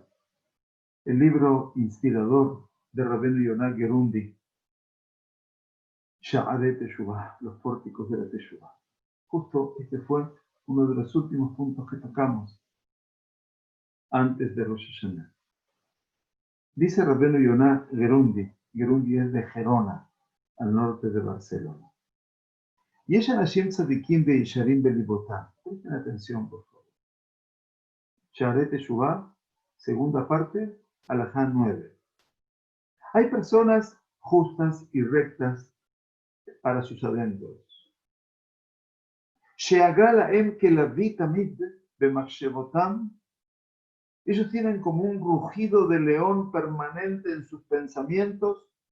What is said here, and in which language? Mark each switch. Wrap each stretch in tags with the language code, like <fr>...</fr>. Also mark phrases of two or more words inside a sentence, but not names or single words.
<es>El libro inspirador de Rabbeinu Yonah Gerundi, Sha'arei Teshuvah, los pórticos de la Teshuvah. Justo este fue uno de los últimos puntos que tocamos antes de Rosh Hashanah. Dice Rabbeinu Yonah Gerundi, Gerundi es de Gerona, al norte de Barcelona.</es> <he>יש אנשים צדיקים וישרים בלבותם.</he> <es>Presten atención, por favor. Sha'arei Teshuvah, segunda parte, Alajá 9. Hay personas justas y rectas para sus adentros. Ellos tienen como un rugido de león permanente en sus pensamientos.</es>